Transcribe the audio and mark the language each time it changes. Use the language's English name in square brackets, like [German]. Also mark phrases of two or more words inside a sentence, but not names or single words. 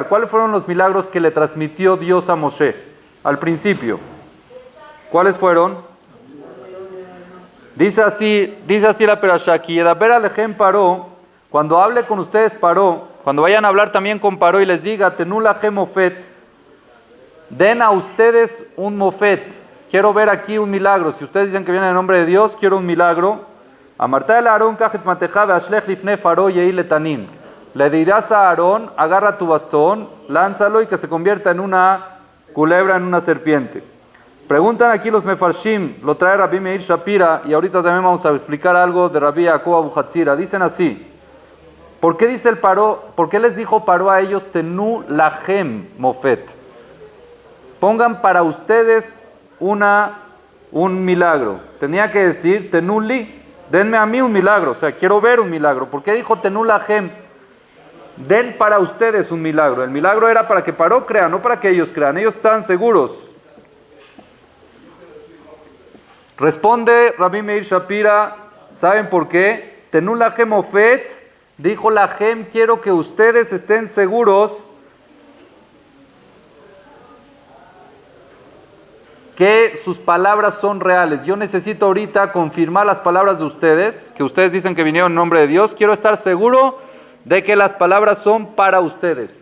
[Spanish] ¿Cuáles fueron los milagros que le transmitió Dios a Moshe al principio? ¿Cuáles fueron? Dice así la perashá, [Hebrew] ידבר אלכם פרעה, [Spanish] cuando hable con ustedes Paró, cuando vayan a hablar también con Paró y les diga, [Hebrew] תנו לכם מופת, [Spanish] den a ustedes un mofet, quiero ver aquí un milagro. Si ustedes dicen que viene en el nombre de Dios, quiero un milagro. [Hebrew] אמרת אל אהרן קח את מטך והשלך לפני פרעה יהי לתנין. [Spanish] Le dirás a Aarón, agarra tu bastón, lánzalo y que se convierta en una culebra, en una serpiente. Preguntan aquí los mefarshim, lo trae Rabbi Meir Shapira, y ahorita también vamos a explicar algo de Rabbi Yaakov Abu Hatzira. Dicen así, ¿por qué dice el Paró? ¿Por qué les dijo Paró a ellos [Hebrew] תנו לכם מופת? [Spanish] Pongan para ustedes un milagro. Tenía que decir [Hebrew] תנו לי, [Spanish] denme a mí un milagro, o sea, quiero ver un milagro. ¿Por qué dijo [Hebrew] תנו לכם? [Spanish] Den para ustedes un milagro. El milagro era para que Paró crea, no para que ellos crean. Ellos estaban seguros. Responde Rabbi Meir Shapira, ¿saben por qué? [Hebrew] תנו לכם מופת, [Spanish] dijo lachem, quiero que ustedes estén seguros que sus palabras son reales. Yo necesito ahorita confirmar las palabras de ustedes, que ustedes dicen que vinieron en nombre de Dios. Quiero estar seguro de que las palabras son para ustedes.